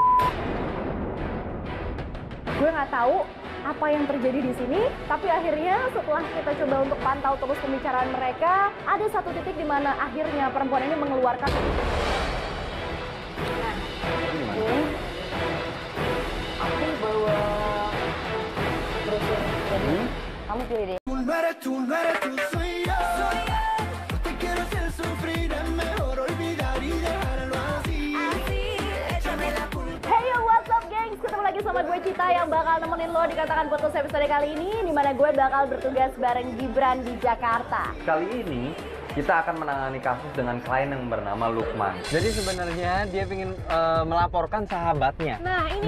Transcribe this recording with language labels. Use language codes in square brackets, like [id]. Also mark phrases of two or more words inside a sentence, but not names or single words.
[id] gue nggak tahu apa yang terjadi di sini, tapi akhirnya setelah kita coba untuk pantau terus pembicaraan mereka, ada satu titik di mana akhirnya perempuan ini mengeluarkan. Aku bawa brosur. Kamu pilih deh. [es] No eres tú, soy yo. Te quiero hacer sufrir, es mejor olvidar y dejarlo así. Échame la culpa. [en] Hey yo, what's up gengs? [id] Ketemu lagi sama gue Cita yang bakal nemenin lo di Katakan Putus episode kali ini, dimana gue bakal bertugas bareng Gibran di Jakarta. Kali ini kita akan menangani kasus dengan klien yang bernama Lukman. Jadi sebenarnya dia ingin melaporkan sahabatnya. Nah, ini